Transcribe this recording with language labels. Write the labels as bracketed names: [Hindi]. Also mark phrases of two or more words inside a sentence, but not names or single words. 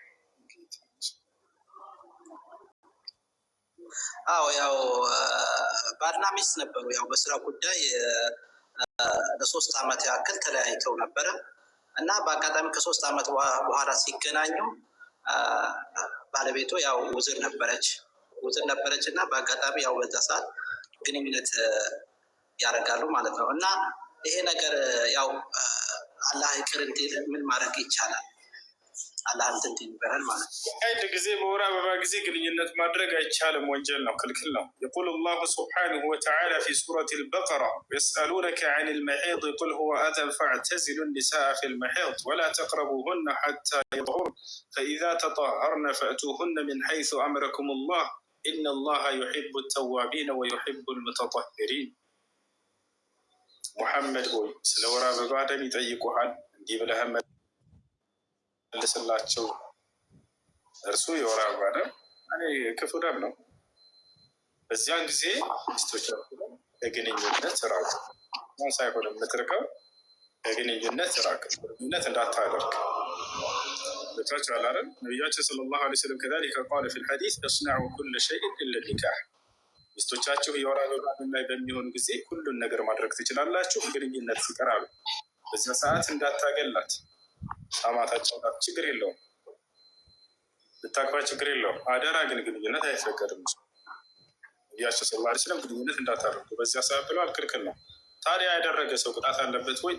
[Amharic] አዎ ያው ባልና ሚስት ነበሩ። ያው በስራ ጉዳይ ለ3 ዓመት ያክል ተለያይተው ነበረ እና በአጋጣሚ ከ3 ዓመት በኋላ ሲገናኙ ባለቤቱ ያው ውዝር ነበረች እና በአጋጣሚ ያው በዛ ሰዓት ግንኙነት ያደርጋሉ ማለት ነው። እና ይሄ ነገር ያው አላህ ይቅር እንዲል ምን ማድረግ ይቻላል? አላህ እንትን ይበራል ማለት ነው። አንድ ጊዜ በወር አበባ ጊዜ ግንኙነት ማድረግ አይቻልም፣ ወንጀል ነው፣ ክልክል ነው። [Arabic] يقول الله سبحانه وتعالى في سورة البقرة يسألونك عن المحيض قل هو أذى فاعتزلوا النساء في المحيض ولا تقربوهن حتى يطهرن فإذا تطهرن فأتوهن من حيث أمركم الله إن الله يحب التوابين ويحب المتطهرين. محمد هو [Amharic] ስለ ወር አበባ ደም ይጠይቁሃል እንዲህ ብለህ መልስላቸው። እርሱ የወር አበባ ደም ክፉ ደም ነው። በዚያን ጊዜ ሚስቶቻችሁ ከግንኙነት ራቁ። ሳይሆን የምትርቀው ከግንኙነት ራቅ፣ ግንኙነት እንዳታደርግ በቻቸው አላለም። ነቢያችን [Arabic] صلى الله عليه وسلم كذلك قال في [Amharic] ሐዲስ [Arabic] እصنعوا كل شيء إلا النكاح። [Amharic] ሚስቶቻችሁ የወር አበባ ላይ በሚሆኑ ጊዜ ሁሉን ነገር ማድረግ ትችላላችሁ፣ ግንኙነት ሲቀር አሉ። በዚያ ሰዓት እንዳታገላት፣ ሳማታቸው ችግር የለውም፣ ብታቅፋ ችግር የለውም። አደራ ግን ግንኙነት አይፈቀድም። ነቢያችን [Arabic] صلى الله عليه وسلم [Amharic] ግንኙነት እንዳታደርጉ በዚያ ሰዓት ብለዋል፣ ክልክል ነው። ታዲያ ያደረገ ሰው ቅጣት አለበት ወይ?